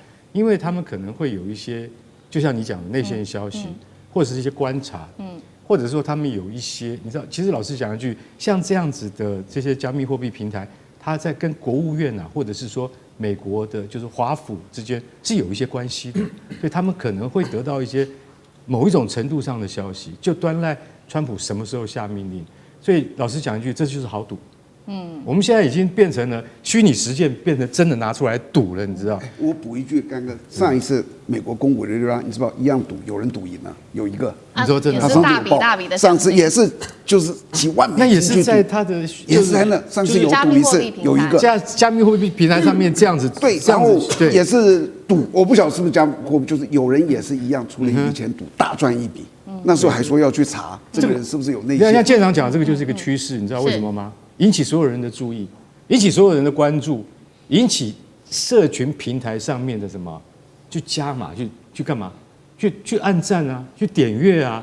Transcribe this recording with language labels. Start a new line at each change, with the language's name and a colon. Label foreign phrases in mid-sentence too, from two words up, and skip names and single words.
Chinese: 因為他們可能會有一些，就像你講的內線消息，或者是一些觀察，或者說他們有一些，你知道，其實老實講一句，像這樣子的這些加密貨幣平台，它在跟國務院或者是說美國的，就是華府之間是有一些關係的，所以他們可能會得到一些某一種程度上的消息，就端賴川普什麼時候下命令。所以老實講一句，這就是豪賭。我們現在已經變成了虛擬實踐，變成真的拿出來賭了，你知道？我補一句，剛剛上一次美國公股的地方，你知道一樣賭，有人賭贏了，有一個，你說真的，也是大筆的，上次也是就是幾萬美金，那也是在他的，也是在那上次有賭一次，有一个加密貨幣平台上面這樣子，對，然後也是賭，我不曉得是不是加密貨幣，就是有人也是一樣出了一筆錢賭，大賺一筆，那時候還說要去查這個人是不是有內線。像艦長講的這個就是一個趨勢，你知道為什麼嗎？引起所有人的注意，引起所有人的關注，引起社群平台上面的什麼，去加碼，去幹嘛？去按讚啊，去點閱啊。